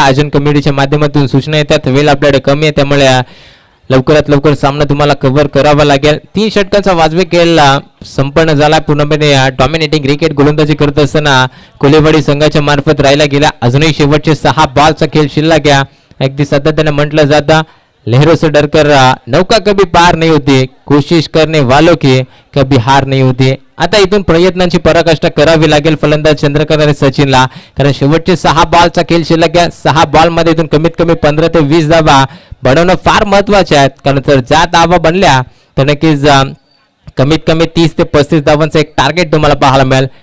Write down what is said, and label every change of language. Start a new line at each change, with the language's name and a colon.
Marathi: आयोजन कमिटीच्या माध्यमातून सूचना येतात. वेळ आपल्याकडे कमी आहे, त्यामुळे लवकरात लवकर सामना तुम्हाला कव्हर करावा लागेल. 3 षटकांचा वाजवी खेळ संपन्न झाला. पूर्णपणे डॉमिनेटिंग क्रिकेट गोलंदाजी करत असताना कोलेवाडी संघाच्या मार्फत राहिला गेला. अजूनही शेवटचे 6 बॉलचा खेळ शिल्लक आहे. अगदी सातत्याने म्हटलं जातं
Hindi: लहरों से डरकर नौका कभी पार नहीं होती, कोशिश करने वालों की कभी हार नहीं होती.
Marathi: आता इथून प्रयत्नांची पराकाष्ठा करावी लागेल फलंदाज चंद्रकांत आणि सचिनला, कारण शेवटचे 6 बॉलचा खेळ शिल्लक आहे. 6 बॉल मध्ये इथून कमीत कमी 15 ते 20 धावा बनवणं फार महत्वाचे आहेत, कारण जर ज्या धावा बनल्या तर नक्कीच कमीत कमी 30 ते 35 धावांचं एक टार्गेट तुम्हाला पाहायला मिळेल.